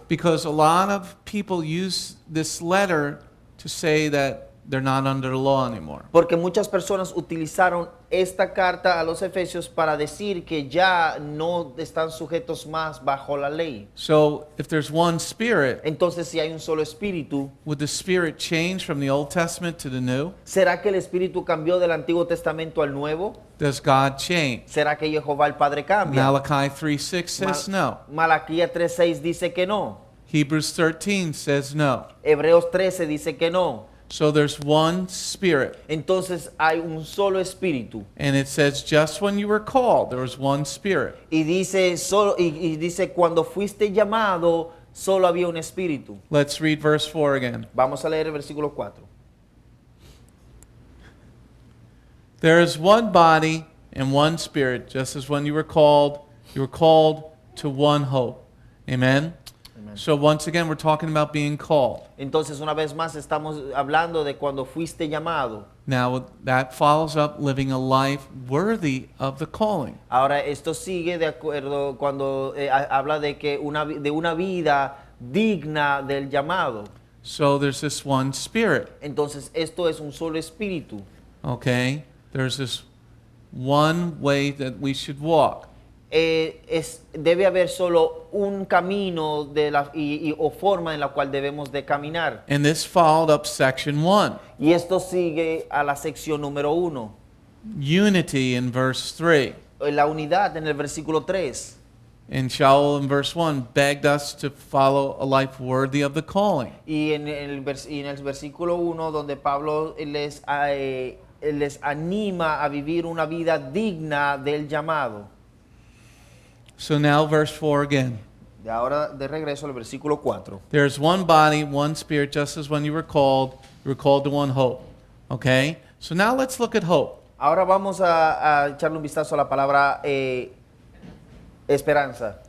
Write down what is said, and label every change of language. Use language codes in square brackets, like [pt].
[en] because a lot of people use this letter to say that they're not under the law anymore. [es] Porque muchas personas utilizaron esta carta a los Efesios para decir que ya no están sujetos más bajo la ley. [en] So, if there's one Spirit, [es] Entonces si hay un solo espíritu, [en] would the Spirit change from the Old Testament to the New? [es] ¿será que el espíritu cambió del Antiguo Testamento al Nuevo? [en] Does God change? [es] ¿Será que Jehová el Padre cambia? [en] Malachi 3:6 says no. [es] Malaquías 3:6 dice que no. [en] Hebrews 13 says no. [es] Hebreos 13 dice que no. [en] So there's one Spirit. [es] Entonces hay un solo espíritu. [en] And it says just when you were called, there was one Spirit. [es] Y dice cuando fuiste llamado, solo había un espíritu. [en] Let's read verse 4 again. [es] Vamos a leer el versículo 4. [en] There is one body and one Spirit, just as when you were called to one hope. Amen? So once again, we're talking about being called. [es] Entonces una vez más estamos hablando de cuando fuiste llamado. [en] Now that follows up living a life worthy of the calling. [es] Ahora esto sigue de acuerdo cuando habla de que de una vida digna del llamado. [en] So there's this one Spirit. [es] Entonces esto es un solo espíritu. [en] Okay? There's this one way that we should walk. [es] Debe haber solo un camino o forma en la cual debemos de caminar. [en] And this followed up section 1. [es] Y esto sigue a la sección número 1. [en] Unity in verse 3. [es] la unidad en el versículo 3. [en] And Sha'ul in verse 1 begged us to follow a life worthy of the calling. [es] Y en el versículo 1, donde Pablo les anima a vivir una vida digna del llamado. [en] So now verse 4 again. [es] De ahora de regreso al versículo 4. [en] There is one body, one spirit, just as when you were called to one hope. Okay? So now let's look at hope. [es] Ahora vamos a echarle un vistazo a la palabra esperanza.